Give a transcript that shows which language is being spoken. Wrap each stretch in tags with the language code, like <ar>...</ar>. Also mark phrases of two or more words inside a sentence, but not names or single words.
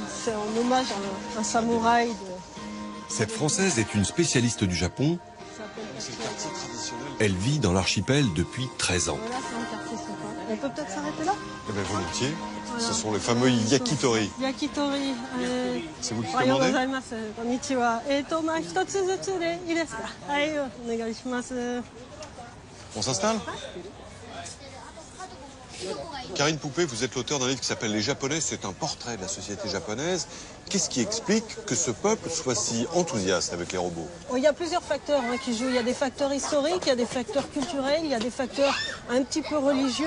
<fr>C'est en hommage à un samouraï. Cette Française est une spécialiste du Japon. Elle vit dans l'archipel depuis 13 ans. Voilà, c'est un quartier sympa. On peut peut-être s'arrêter là? Eh bien, volontiers. Ce sont les fameux yakitori. Yakitori. C'est vous qui commandez?</fr> <ja>こんにちは。一つずつでいいですか? はい、お願いします.</ja> <fr>On s'installe? Karine Poupée, vous êtes l'auteur d'un livre qui s'appelle Les Japonais, c'est un portrait de la société japonaise. Qu'est-ce qui explique que ce peuple soit si enthousiaste avec les robots? Il y a plusieurs facteurs qui jouent. Il y a des facteurs historiques, il y a des facteurs culturels, il y a des facteurs un petit peu religieux.</fr>